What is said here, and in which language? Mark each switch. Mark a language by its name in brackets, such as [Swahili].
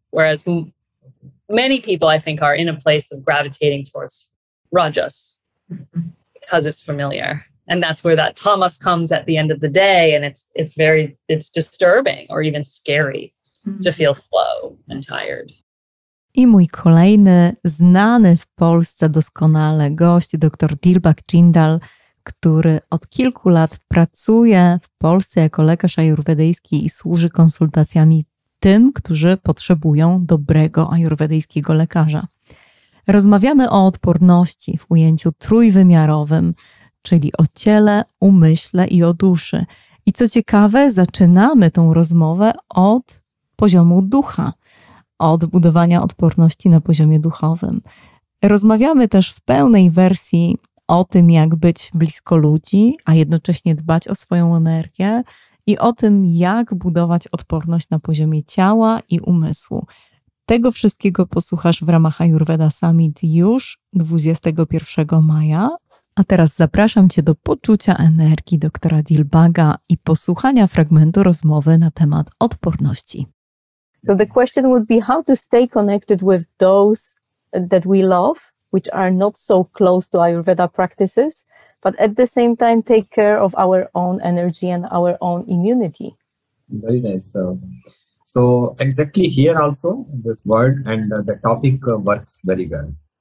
[English] Whereas many people, I think, are in a place of gravitating towards rajas because it's familiar. And that's where that tamas comes at the end of the day. And it's disturbing or even scary to feel slow and tired. [Polish] I mój kolejny, znany w Polsce doskonale gość, dr Dilbag Jindal, który od kilku lat pracuje w Polsce jako lekarz ajurwedyjski i służy konsultacjami tym, którzy potrzebują dobrego ajurwedyjskiego lekarza. Rozmawiamy o odporności w ujęciu trójwymiarowym, czyli o ciele, umyśle i o duszy. I co ciekawe, zaczynamy tą rozmowę od poziomu ducha, od budowania odporności na poziomie duchowym. Rozmawiamy też w pełnej wersji o tym, jak być blisko ludzi, a jednocześnie dbać o swoją energię i o tym, jak budować odporność na poziomie ciała i umysłu. Tego wszystkiego posłuchasz w ramach Ayurveda Summit już 21 maja. A teraz zapraszam Cię do poczucia energii doktora Dilbaga i posłuchania fragmentu rozmowy na temat odporności. [English] So the question would be how to stay connected with those that we love, which are not so close to Ayurveda practices, but at the same time take care of our own energy and our own immunity. Very nice. So exactly here also, this word and the topic works very well.